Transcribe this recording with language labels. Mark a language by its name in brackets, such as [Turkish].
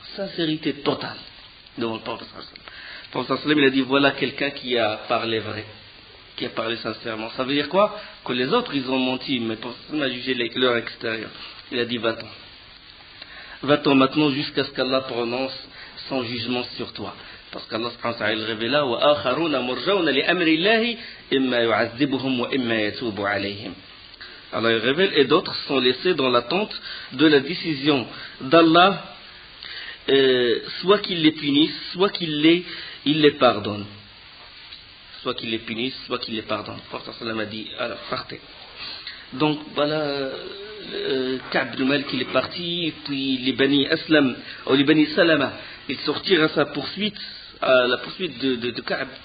[French] Sincérité totale devant le prophète. Le prophète il a dit, voilà quelqu'un qui a parlé vrai, qui a parlé sincèrement. Ça veut dire quoi? Que les autres, ils ont menti, mais le prophète a jugé leur extérieur. Il a dit, va-t'en. Va-t'en maintenant jusqu'à ce qu'Allah prononce son jugement sur toi. Parce qu'Allah il révèle là, [Arabic] وَآخَرُونَ مُرْجَوْنَ لِأَمْرِ اللَّهِ إِمَّا يُعَذِّبُهُمْ وَإِمَّا يَتُوبُ عَلَيْهِمْ. [French] Allah il révèle, et d'autres sont laissés dans l'attente de la décision d'Allah, soit qu'il les punisse, soit qu'il les pardonne. Soit qu'il les punisse, soit qu'il les pardonne. Le prophète a dit, alors partez. Donc voilà, Ka'b ibn Malik il est parti, puis les Bani Aslam, ou les Bani Salama, ils sortirent à sa poursuite, à la poursuite de Ka'b.